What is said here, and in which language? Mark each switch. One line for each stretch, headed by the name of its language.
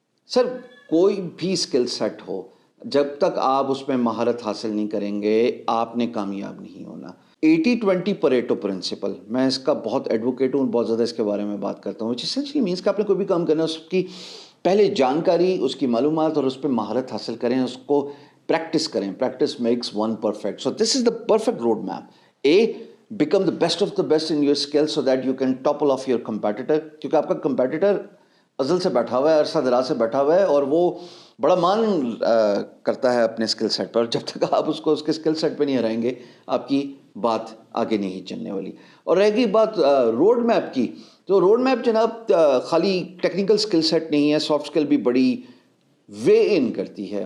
Urdu: سر کوئی بھی skill set ہو, جب تک آپ اس میں مہارت حاصل نہیں کریں گے آپ نے کامیاب نہیں ہونا. 80-20 پریٹو پرنسپل, میں اس کا بہت ایڈوکیٹ ہوں, بہت زیادہ اس کے بارے میں بات کرتا ہوں. اسینشلی مینس کہ آپ نے کوئی بھی کام کرنا ہے, اس کی پہلے جانکاری, اس کی معلومات اور اس پہ مہارت حاصل کریں, اس کو پریکٹس کریں.
English: Practice makes one perfect. So this is the perfect road map. A, become the best of the best in your skill so that you can topple of your competitor.
Urdu: کیونکہ آپ کا کمپیٹیٹر ازل سے بیٹھا ہوا ہے, عرصہ دراز سے بیٹھا ہوا ہے, اور وہ بڑا مان کرتا ہے اپنے اسکل سیٹ پر. جب تک آپ اس کو اس کے اسکل سیٹ پہ نہیں ہرائیں گے آپ کی بات آگے نہیں چلنے والی. اور رہ گئی بات روڈ میپ کی, تو روڈ میپ جناب خالی ٹیکنیکل اسکل سیٹ نہیں ہے, سافٹ اسکل بھی بڑی وے ان کرتی ہے.